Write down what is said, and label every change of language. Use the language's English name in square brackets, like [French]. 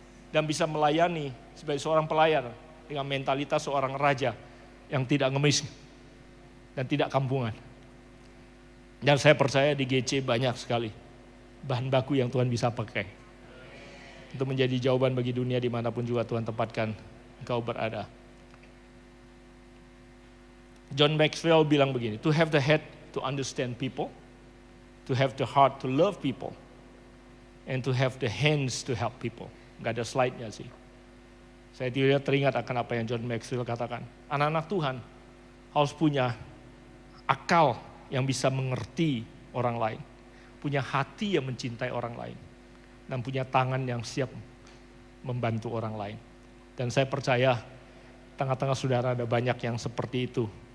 [Indonesian] Dan bisa melayani sebagai seorang pelayan dengan mentalitas seorang raja yang tidak ngemis dan tidak kampungan. Dan saya percaya di GC banyak sekali bahan baku yang Tuhan bisa pakai untuk menjadi jawaban bagi dunia dimanapun juga Tuhan tempatkan engkau berada. John Maxwell bilang begini, [English] to have the head to understand people, to have the heart to love people, and to have the hands to help people. [Indonesian] Gak ada slide-nya sih. Saya tidak teringat akan apa yang John Maxwell katakan. Anak-anak Tuhan harus punya akal yang bisa mengerti orang lain, punya hati yang mencintai orang lain, dan punya tangan yang siap membantu orang lain. Dan saya percaya tengah-tengah saudara ada banyak yang seperti itu.